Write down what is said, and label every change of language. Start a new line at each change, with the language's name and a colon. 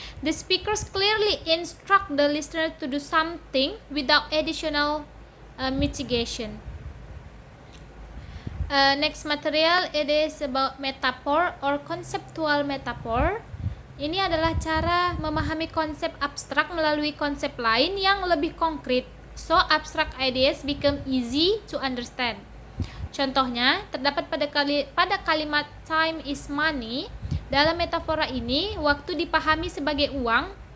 English: The speakers clearly instruct the listener to do something without additional mitigation. Next material, it is about metaphor or conceptual metaphor.
Indonesian: Ini adalah cara memahami konsep abstrak melalui konsep lain yang lebih konkret.
English: So abstract ideas become easy to understand.
Indonesian: Contohnya terdapat pada kalimat
English: time is money.
Indonesian: Dalam metafora ini, waktu dipahami sebagai uang.